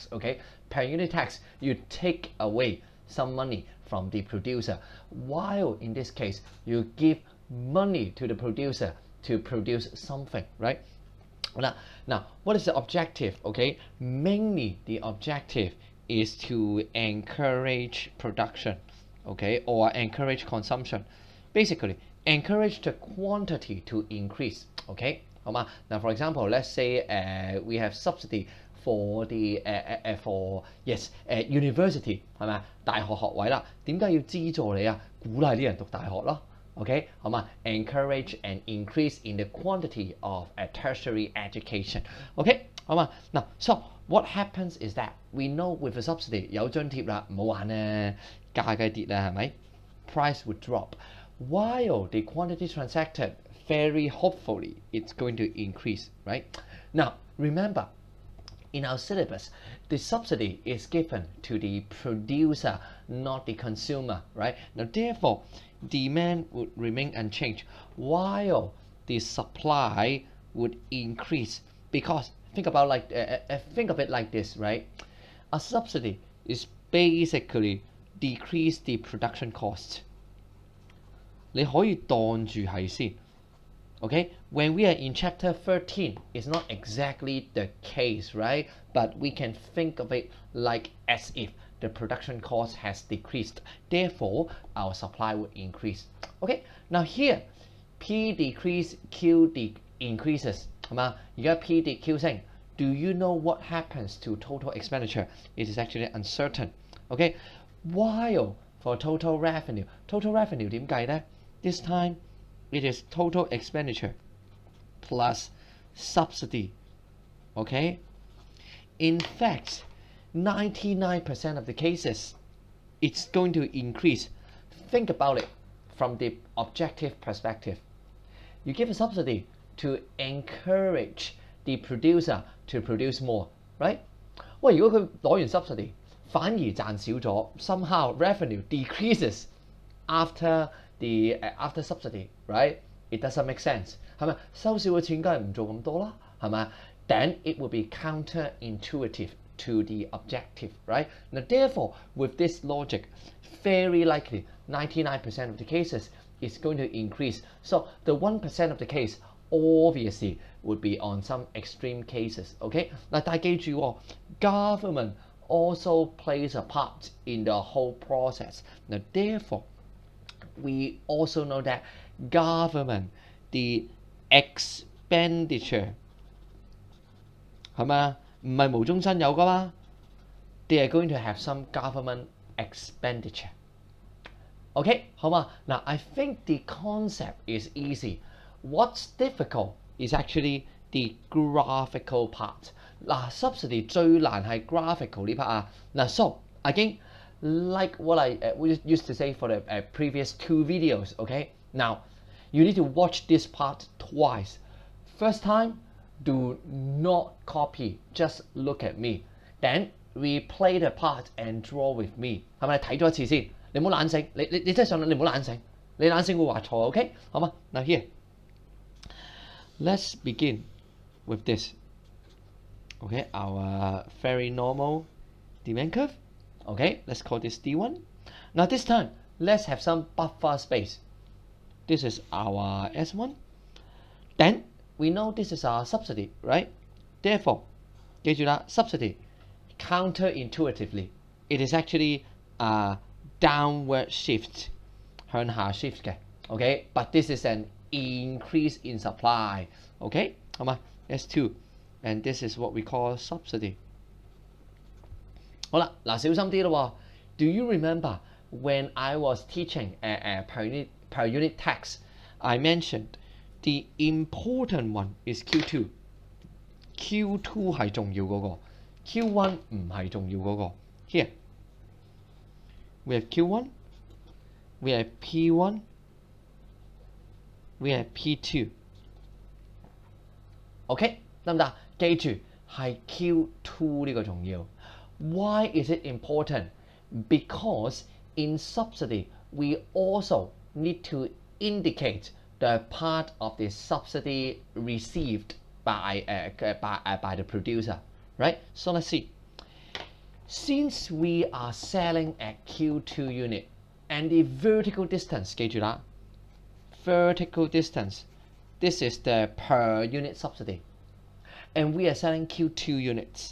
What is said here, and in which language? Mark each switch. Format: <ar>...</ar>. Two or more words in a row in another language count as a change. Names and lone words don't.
<en>Okay, per unit tax, you take away some money from the producer, while in this case you give money to the producer to produce something, right? Now what is the objective? Okay, mainly the objective is to encourage production, okay, or encourage consumption. Basically, encourage the quantity to increase.</en> <yue>Okay, 好嘛？</yue> <en>Now for example, let's say we have subsidy for the for yes university</en> <yue>係咪啊？大學學位啦，點解要資助你啊？鼓勵啲人讀大學咯。</yue> <en>OK</en> <yue>好嘛</yue> <en>？Encourage and increase in the quantity of tertiary education. OK</en> <yue>好嘛？嗱</yue> <en>，so what happens is that we know with a subsidy</en> <yue>有津貼啦，唔好玩啊，價計跌啦，係咪</yue> <en>？Price would drop, while the quantity transacted very hopefully it's going to increase, right? Now remember, in our syllabus, the subsidy is given to the producer, not the consumer, right? Now, therefore, demand would remain unchanged, while the supply would increase. Because think of it like this, right? A subsidy is basically decrease the production cost.</en> <yue>你可以當住係先。</yue> <en>Okay, when we are in chapter 13, it's not exactly the case, right? But we can think of it like as if the production cost has decreased. Therefore, our supply would increase. Okay, now here, P decrease, Q increases.</en> <yue>係嘛？而家 P 跌 Q 升。</yue> <en>Do you know what happens to total expenditure? It is actually uncertain. Okay, while for total revenue</en> <yue>點計呢？</yue> <en>This time, it is total expenditure plus subsidy. Okay? In fact, 99% of the cases, it's going to increase. Think about it from the objective perspective. You give a subsidy to encourage the producer to produce more, right?</en> <yue>喂，如果佢攞完 subsidy 反而賺少咗</yue> <en>somehow revenue decreases after after subsidy, right? It doesn't make sense.</en> <yue>係咪？收少嘅錢梗係唔做咁多啦，係咪？</yue> <en>Then it will be counterintuitive to the objective, right? Now, therefore, with this logic, very likely 99% of the cases is going to increase. So the 1% of the case obviously would be on some extreme cases. Okay?</en> <yue>嗱，但係記住喎</yue> <en>government also plays a part in the whole process. Now, therefore, we also know that government, the expenditure</en> <yue>係咪？唔係無中生有㗎嘛？</yue> <en>They are going to have some government expenditure.</en> <yue>Okay, 好嘛？</yue> <en>嗱 I think the concept is easy. What's difficult is actually the graphical part.</en> <yue>嗱 subsidy 最難係 graphical 呢 part 啊。</yue> <en>嗱 so again, like what I used to say for the previous two videos, okay? Now, you need to watch this part twice. First time, do not copy, just look at me. Then replay the part and draw with me.</en> <yue>係咪睇咗一次先？你唔好懶醒，你真係上嚟，你唔好懶醒，你懶醒會話錯 ，OK？好嗎？</yue> <en>Now here, let's begin with this. Okay, our very normal demand curve. Okay, let's call this D1. Now this time, let's have some buffer space. This is our S1. Then we know this is our subsidy, right? Therefore,</en> <yue>記住啦</yue> <en>subsidy counterintuitively, it is actually a downward shift,</en> <yue>向下 shift 嘅 ，OK?</yue> <en>But this is an increase in supply, OK?</en> <yue>好嘛</yue> <en>S2, and this is what we call subsidy.</en> <yue>好啦，嗱小心啲咯喎。</yue> <en>Do you remember when I was teaching per unit tax, I mentioned The important one is Q2。</en> <yue>Q2 係重要嗰個 ，Q1 唔係重要嗰個。</yue> <en>Here we have Q1, we have P1, we have P2。OK</en> <yue>得唔得？記住係 Q2 呢個重要。</yue> <en>Why is it important? Because in subsidy we also need to indicate the part of the subsidy received by the producer, right? So let's see. Since we are selling at Q2 unit and the vertical distance,</en> <yue>記住啦</yue> <en>vertical distance, this is the per unit subsidy, and we are selling Q2 units.</en>